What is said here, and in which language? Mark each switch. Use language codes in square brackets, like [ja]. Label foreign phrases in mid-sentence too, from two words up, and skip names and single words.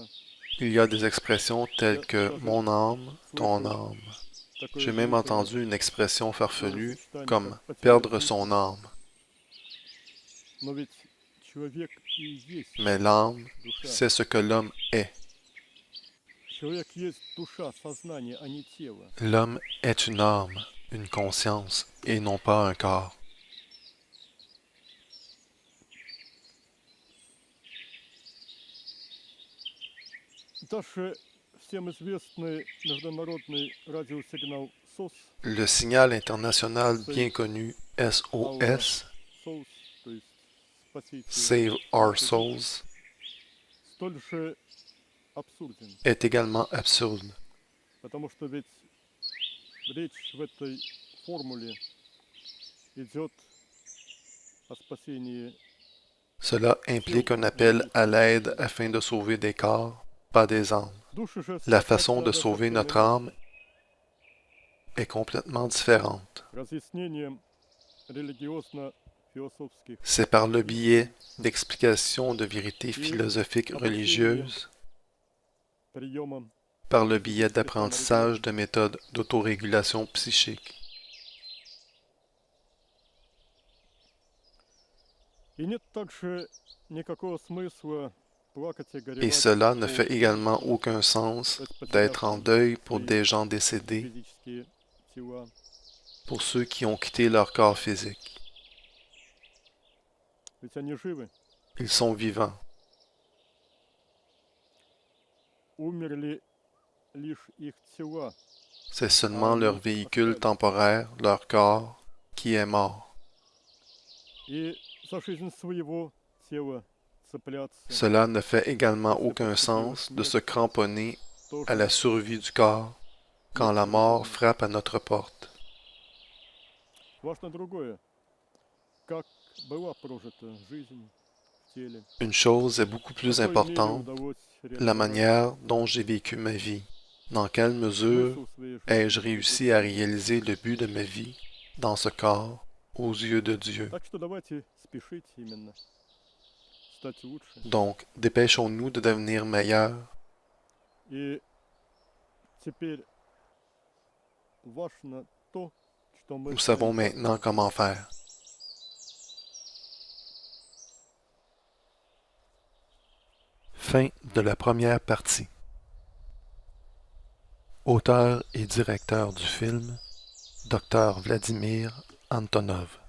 [fr] il y a des expressions telles [ru] Я [fr] que [ru] даже [fr] mon âme, ton [ru] слышал [fr] âme. [ru] такое [fr] J'ai même [ru] глупое [fr] entendu une expression farfelue [ru] словосочетание, [fr] comme [ru] как «потерять [fr] perdre son [ru] жизнь». [fr] âme. [ru] Но ведь человек и есть [fr] Mais l'âme, [ru] душа. [fr] c'est ce que l'homme est. [ru] Человек есть душа, сознание, а не тело. [fr] L'homme est une âme, une conscience, et non pas un corps. [ru] Даже всем известный международный радиосигнал СОС, [fr] Le signal international bien connu SOS, [ru] СОС, то есть спасите [en] Save Our [ru] наши души, [en] Souls, [ru] столь же абсурден, [fr] est également absurde, [ru] потому что ведь речь в этой формуле идет о спасении [fr] Cela implique un appel à l'aide afin de sauver des corps, pas des âmes. [ru] души же. [fr] La [ru] Спасать [fr] façon de [ru] надо [fr] sauver [ru] совсем [fr] notre [ru] иначе. [fr] âme est complètement différente. [ru] Разъяснением религиозно-философских [fr] C'est par le biais d'explications de vérités philosophiques religieuses, [ru] приемом [fr] par le biais d'apprentissage de méthodes d'autorégulation psychique. [ru] и нет также никакого смысла плакать и [fr] Et [ru] горевать [fr] cela ne [ru] по [fr] fait également aucun sens d'être en deuil pour des gens décédés, [ru] физические тела. [fr] pour ceux qui ont quitté leur corps physique. [ru] Ведь они живы, [fr] Ils sont vivants. [ru] умерли лишь их тела, [fr] C'est seulement leur véhicule temporaire, leur corps, qui est mort. [ru] и за жизнь своего тела цепляться [fr] Cela ne fait également aucun sens de se cramponner à la [ru] тоже [fr] survie du corps quand la mort frappe à notre porte. [ru] важно другое, как была прожита жизнь в теле, [fr] Une chose est beaucoup [ru] в [fr] plus [ru] какой мере [fr] importante, [ru] удалось [fr] la [ru] реализовать [fr] manière dont j'ai vécu ma vie. Dans quelle mesure [ru] смысл своей [fr] ai-je [ru] жизни. [fr] réussi à réaliser le but de ma vie dans ce corps aux yeux de Dieu? [ru] Так что давайте спешить именно стать лучше. [fr] Donc, dépêchons-nous de devenir meilleurs. [ru] И теперь важно то, [fr] Nous savons maintenant comment faire. Fin de la première partie. Auteur et directeur du film, Dr Vladimir Antonov.